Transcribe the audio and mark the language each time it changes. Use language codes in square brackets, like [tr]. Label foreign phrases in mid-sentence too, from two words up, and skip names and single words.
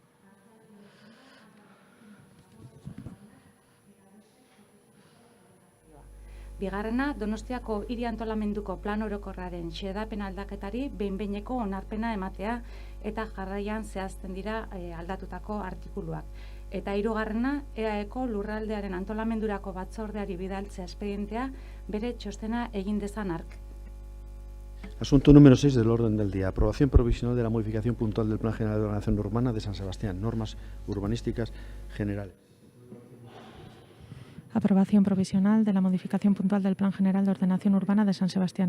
[eu] Bigarrena, Donostiako hiri antolamenduko plan orokorraren xedapen aldaketari behin-behineko onarpena ematea eta jarraian zehazten dira aldatutako artikuluak. Eta hirugarrena, EAEko lurraldearen antolamendurako batzordeari bidaltzea espedientea bere txostena egin dezan hark. [es] Asunto número 6 del orden del día. Aprobación provisional de la modificación puntual del Plan General de Ordenación Urbana de San Sebastián. Normas urbanísticas generales. Aprobación provisional de la modificación puntual del Plan General de Ordenación Urbana de San Sebastián.